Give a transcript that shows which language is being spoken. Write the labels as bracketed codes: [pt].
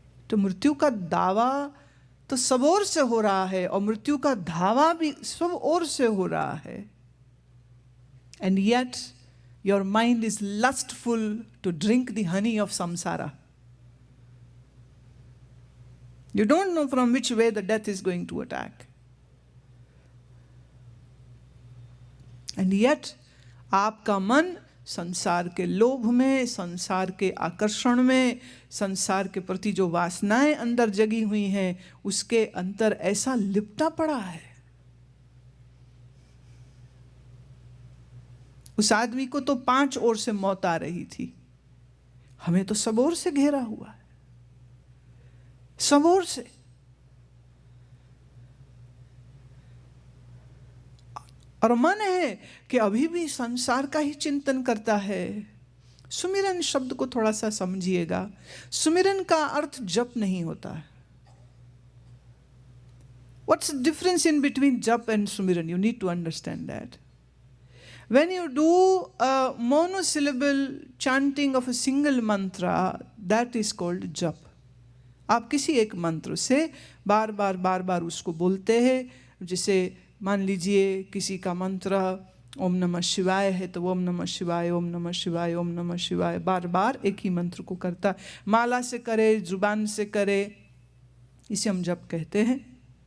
[hi] तो मृत्यु का दावा तो सब ओर से हो रहा है, और मृत्यु का धावा भी सब ओर से हो रहा है। [en] And yet your mind is lustful to drink the honey of samsara. You don't know from which way the death is going to attack. And yet, [hi] आपका मन संसार के लोभ में, संसार के आकर्षण में, संसार के प्रति जो वासनाएं अंदर जगी हुई हैं, उसके अंतर ऐसा लिपटा पड़ा है। उस आदमी को तो 5 ओर से मौत आ रही थी, हमें तो सब ओर से घेरा हुआ है, सब ओर से। और मन है कि अभी भी संसार का ही चिंतन करता है। सुमिरन शब्द को थोड़ा सा समझिएगा। सुमिरन का अर्थ जप नहीं होता है। [en] What's the difference in between jap and sumiran? You need to understand that. When you do a monosyllable chanting of a single mantra, that is called jap. [hi] आप किसी एक मंत्र से बार बार उसको बोलते हैं। जैसे मान लीजिए किसी का मंत्र ओम नमः शिवाय है, तो ओम नमः शिवाय, ओम नमः शिवाय, ओम नमः शिवाय बार बार एक ही मंत्र को करता। माला से करे, जुबान से करे, इसे हम जप कहते हैं।